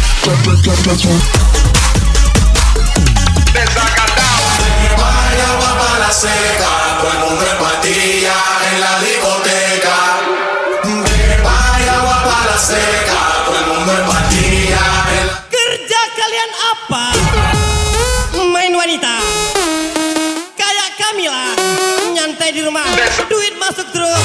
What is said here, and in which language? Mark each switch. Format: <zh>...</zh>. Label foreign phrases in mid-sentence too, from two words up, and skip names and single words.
<es>Vaya agua para la seca, todo el mundo en patilla en la discoteca. Vaya agua para la seca, todo el mundo en patilla en la...</es> <id>Kerja kalian apa? Main wanita. Kayak kami lah, nyantai di rumah. Duit masuk terus.</id>